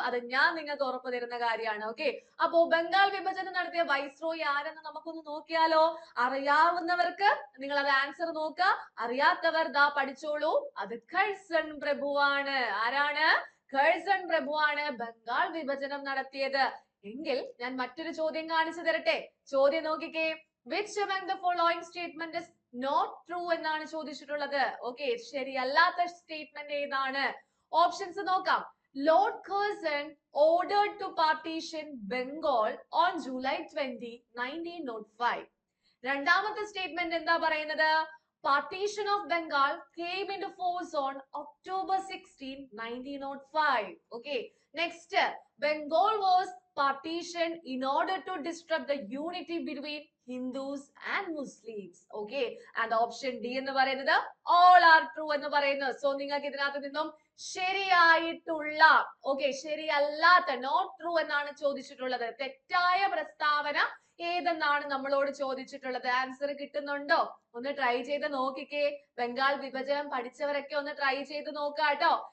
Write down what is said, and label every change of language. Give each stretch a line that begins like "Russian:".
Malayalam: അത് ഞാൻ നിങ്ങൾക്ക് ഉറപ്പ് തരുന്ന കാര്യമാണ്. ഓക്കെ, അപ്പോ ബംഗാൾ വിഭജനം നടത്തിയ വൈസ്രോയി ആരെന്ന് നമുക്കൊന്ന് നോക്കിയാലോ? അറിയാവുന്നവർക്ക് നിങ്ങൾ അത് ആൻസർ നോക്കുക, അറിയാത്തവർ ദാ പഠിച്ചോളൂ. അത് കഴ്സൺ പ്രഭുവാണ്. ആരാണ്? കഴ്സൺ പ്രഭുവാണ് ബംഗാൾ വിഭജനം നടത്തിയത്. എങ്കിൽ ഞാൻ മറ്റൊരു ചോദ്യം കാണിച്ചു തരട്ടെ. ചോദ്യം നോക്കിക്കേ.
English: Which among the following statement is not true
Malayalam: എന്നാണ് ചോദിച്ചിട്ടുള്ളത്. ഓക്കെ, ശരിയല്ലാത്ത സ്റ്റേറ്റ്മെന്റ് ഏതാണ്? ഓപ്ഷൻസ് നോക്കാം.
English: Lord Curzon ordered to partition Bengal on July 20, 1905.
Malayalam: രണ്ടാമത്തെ സ്റ്റേറ്റ്മെന്റ് എന്താ പറയുന്നത്?
English: Partition of Bengal came into force on October 16, 1905. Okay, next, Bengal was partitioned in order to disrupt the unity between Hindus and Muslims. Okay, and option D
Malayalam: എന്ന് പറയുന്നത്
English: all are true
Malayalam: എന്ന് പറയുന്നു. So നിങ്ങൾക്ക് ഇതിനകത്ത് നിന്നും ശരിയായിട്ടുള്ള ശരിയല്ലാത്ത not true എന്നാണ് ചോദിച്ചിട്ടുള്ളത്. തെറ്റായ പ്രസ്താവന ഏതെന്നാണ് നമ്മളോട് ചോദിച്ചിട്ടുള്ളത്. ആൻസർ കിട്ടുന്നുണ്ടോ? ഒന്ന് ട്രൈ ചെയ്ത് നോക്കിക്കേ. ബംഗാൾ വിഭജനം പഠിച്ചവരൊക്കെ ഒന്ന് ട്രൈ ചെയ്ത് നോക്കാട്ടോ.